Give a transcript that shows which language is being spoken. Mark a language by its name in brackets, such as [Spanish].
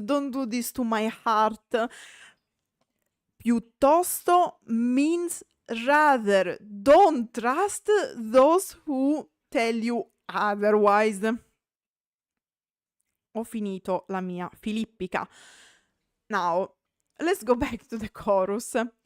[English] Don't do this to my heart. Piuttosto means rather. Don't trust those who tell you otherwise. [Italian] Ho finito la mia filippica. [English] Now, let's go back to the chorus.